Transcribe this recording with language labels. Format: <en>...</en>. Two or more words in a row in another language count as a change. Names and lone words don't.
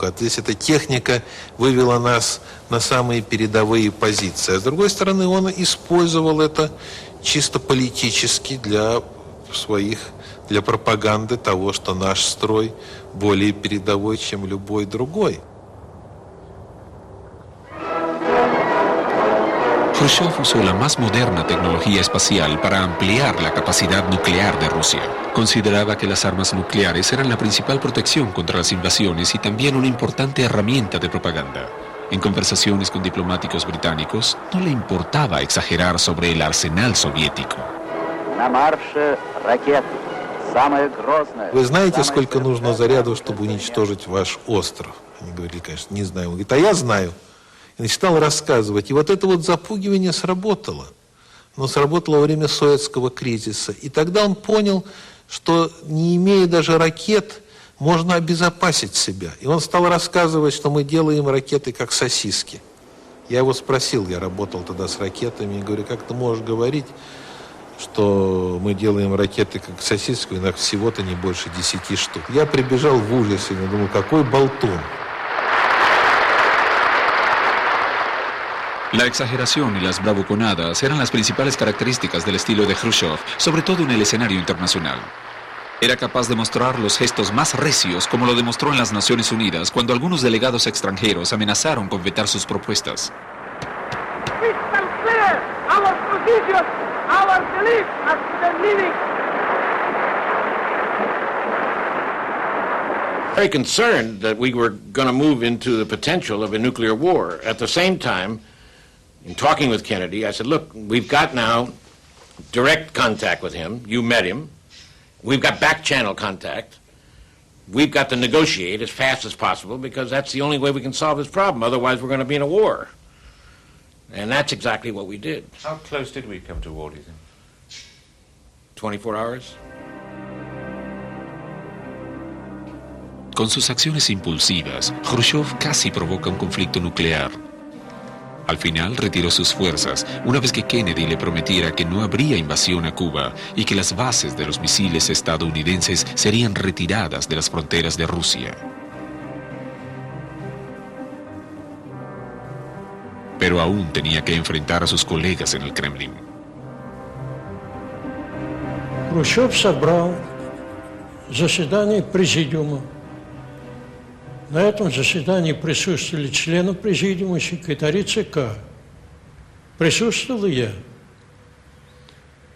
<ru>То есть эта техника вывела нас на самые передовые позиции. А с другой стороны, он использовал это чисто политически для пропаганды того, что наш строй более передовой, чем любой другой.</ru> <es>Khrushchev usó la más moderna tecnología espacial para ampliar la capacidad nuclear de Rusia. Consideraba que las armas nucleares eran la principal protección contra las invasiones y también una importante herramienta de propaganda. En conversaciones con diplomáticos británicos, no le importaba exagerar sobre el arsenal soviético.</es> <ru>Вы знаете, сколько нужно зарядов, чтобы уничтожить ваш остров? Они говорили, конечно, не знаю. Он говорит, а я знаю. И стал рассказывать. И вот это вот запугивание сработало. Но сработало во время советского кризиса. И тогда он понял, что не имея даже ракет, можно обезопасить себя. И он стал рассказывать, что мы делаем ракеты как сосиски. Я его спросил, я работал тогда с ракетами, и говорю, как ты можешь говорить, что мы делаем ракеты как сосиски, у нас всего-то не больше 10 штук. Я прибежал в ужасе, я думал, какой болтун.</ru> <es>La exageración y las bravuconadas eran las principales características del estilo de Khrushchev, sobre todo en el escenario internacional. Era capaz de mostrar los gestos más recios, como lo demostró en las Naciones Unidas, cuando algunos delegados extranjeros amenazaron con vetar sus propuestas.</es> <en>Very concerned that we were going to move into the potential of a nuclear war. At the same time, in talking with Kennedy, I said, look, we've got now direct contact with him. You met him. We've got back channel contact. We've got to negotiate as fast as possible because that's the only way we can solve this problem. Otherwise, we're going to be in a war. And that's exactly what we did. How close did we come to war, do you think? 24 hours.</en> <es>Con sus acciones impulsivas, Khrushchev casi provoca un conflicto nuclear. Al final retiró sus fuerzas, una vez que Kennedy le prometiera que no habría invasión a Cuba y que las bases de los misiles estadounidenses serían retiradas de las fronteras de Rusia. Pero aún tenía que enfrentar a sus colegas en el Kremlin.</es> <ru>Хрущев собрал заседание президиума. На этом заседании присутствовали члены президиума, секретари ЦК. Присутствовал и я.</ru>